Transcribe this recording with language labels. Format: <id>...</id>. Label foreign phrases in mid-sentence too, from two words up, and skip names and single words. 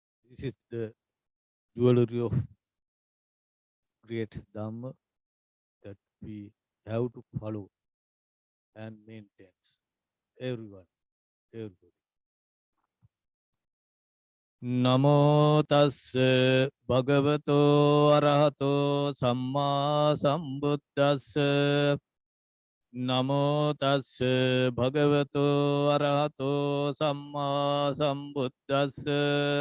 <en>This is the jewelry of great Dhamma that we have to follow and maintain. Everyone, everybody.</en> <pi>Namo tassa bhagavato arahato samma sambuddhassa. Namo tassa bhagavato arahato samma sambuddhassa.</pi>